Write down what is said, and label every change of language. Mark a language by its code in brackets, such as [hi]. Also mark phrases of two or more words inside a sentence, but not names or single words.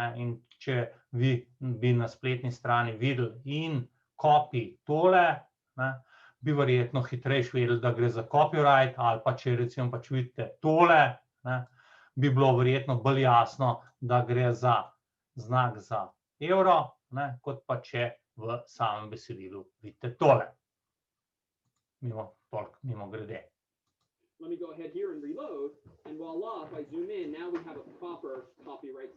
[sl] In če vi bi na spletni strani videli in copy tole, ne, bi verjetno hitrejš vedeli, da gre za copyright, ali pa če recimo pač vidite tole, ne, bi bilo verjetno bolj jasno, da gre za znak za evro, ne, kot pa če v samem besedilu vidite tole. Mimo grede. [en] Let me go ahead here and reload, and voila, if I zoom in, now we have a proper copyright